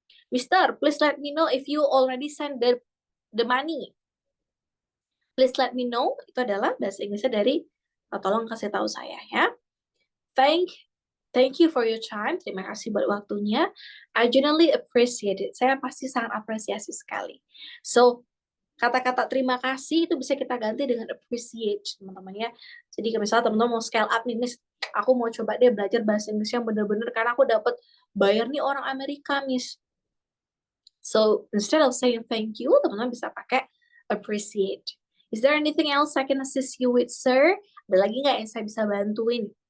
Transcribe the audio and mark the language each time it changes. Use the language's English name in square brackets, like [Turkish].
[English] Mister, please let me know if you already send the money. Please let me know [Indonesian] itu adalah bahasa Inggrisnya dari tolong kasih tahu saya ya. [English] Thank you for your time. [Indonesian] Terima kasih buat waktunya. [English] I genuinely appreciate it. [Indonesian] Saya pasti sangat apresiasi sekali. So, kata-kata terima kasih itu bisa kita ganti dengan appreciate, teman-teman ya. Jadi misalnya teman-teman mau scale up nih, Miss, aku mau coba deh belajar bahasa Inggris yang benar-benar karena aku dapat bayar nih orang Amerika, Miss. [English] So, instead of saying thank you, [Indonesian] teman-teman bisa pakai [English] appreciate. Is there anything else I can assist you with, sir? [Indonesian] Ada lagi nggak yang saya bisa bantuin?